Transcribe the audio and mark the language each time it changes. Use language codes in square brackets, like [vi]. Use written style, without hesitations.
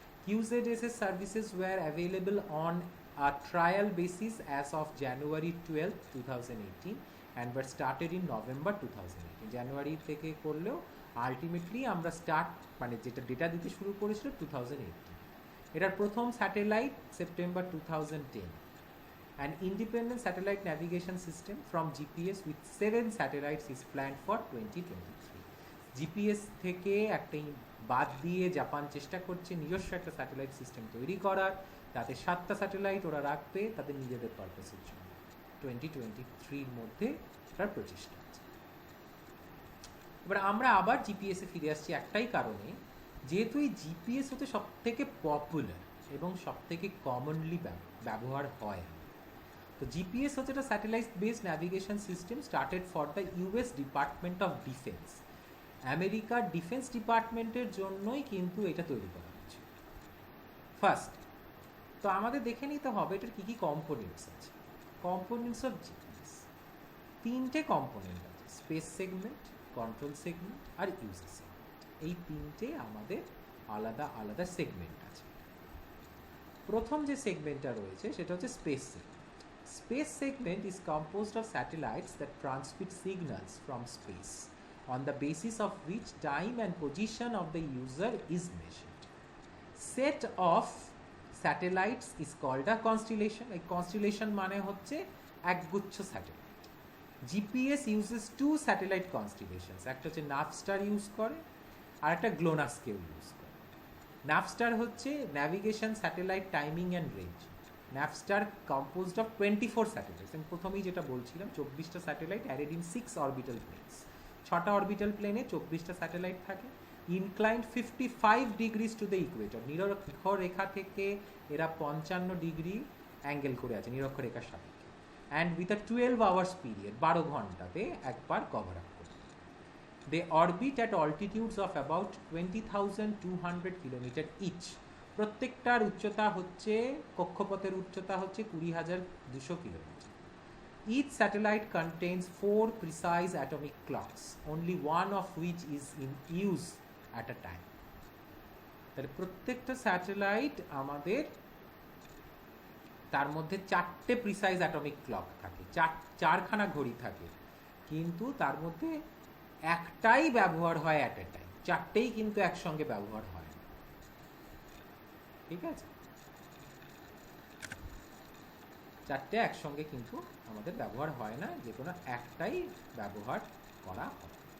[en] QZSS services were available on a trial basis as of January 12, 2018 and were started in November 2018। [bn] জানুয়ারি থেকে করলেও ultimately আমরা মানে যেটা data দিতে শুরু করেছিল 2018। এটার প্রথম satellite September 2010। [en] An independent satellite navigation system from GPS with 7 satellites is planned for 2023. [bn] GPS থেকে একটা বাদ দিয়ে জাপান চেষ্টা করছে নিজস্ব একটা স্যাটেলাইট সিস্টেম তৈরি করার, তাতে 7টা স্যাটেলাইট ওরা রাখবে তাদের নিজেদের পারপাসের জন্য। 2023-র মধ্যে তার প্রচেষ্টা আছে। এবার আমরা আবার জিপিএসে ফিরে আসছি একটাই কারণে, যেহেতু এই জিপিএস হচ্ছে সব থেকে পপুলার এবং সব থেকে কমনলি ব্যবহার হয়। তো জিপিএস হচ্ছে একটা [en] Satellite based navigation system started for the US department of defence. [bn] আমেরিকার ডিফেন্স ডিপার্টমেন্টের জন্যই কিন্তু এটা তৈরি করা হচ্ছে। ফার্স্ট তো আমাদের দেখে নিতে হবে এটার কী কী কম্পোনেন্টস আছে। কম্পোনেন্টস অফ জিপিএস 3টে কম্পোনেন্ট আছে, স্পেস সেগমেন্ট, কন্ট্রোল সেগমেন্ট আর ইউজার সেগমেন্ট। এই 3টে আমাদের আলাদা আলাদা সেগমেন্ট আছে। প্রথম যে সেগমেন্টটা রয়েছে সেটা হচ্ছে space segment. [en] Space segment is composed of satellites that transmit signals from space, on the basis of which time and position of the user is measured. Set of satellites is called a constellation. [bn] A constellation মানে হচ্ছে একগুচ্ছ satellite. [en] GPS uses 2 satellite constellations, [bn] একটা হচ্ছে নাভস্টার use করে আর একটা গ্লোনাসকেও use করে। নাভস্টার হচ্ছে navigation satellite timing and range. [en] NAVSTAR composed of 24 satellites. [bn] আমি প্রথমেই যেটা বলছিলাম [en] 24টা satellite arrayed in 6 orbital planes. [bn] 6টা অরবিটাল প্লেনে 24টা স্যাটেলাইট থাকে, [en] Inclined 55 degrees to the equator. [bn] নিরক্ষরেখা থেকে এরা 55 ডিগ্রি অ্যাঙ্গেল করে আছে নিরক্ষরেখার সাপেক্ষে। [en] and with a 12 hours period, [bn] 12 ঘন্টাতে একবার কভার আপ করে। [en] They orbit at altitudes of about 20,200 kilometre each. [bn] প্রত্যেকটার উচ্চতা হচ্ছে, কক্ষপথের উচ্চতা হচ্ছে 20,200 kilometre. [en] Each satellite contains 4 precise atomic clocks, only one of which is in use at a time. [bn] তাহলে প্রত্যেকটা স্যাটেলাইট আমাদের তার মধ্যে 4টে প্রিসাইজ অ্যাটমিক ক্লক থাকে, 4খানা ঘড়ি থাকে, কিন্তু তার মধ্যে একটাই ব্যবহার হয় অ্যাট এ টাইম। 4টেই কিন্তু একসঙ্গে ব্যবহার হয়। ঠিক আছে, 4টে একসঙ্গে কিন্তু আমাদের ব্যবহার হয় না, যে কোনো একটাই ব্যবহার করা হয়।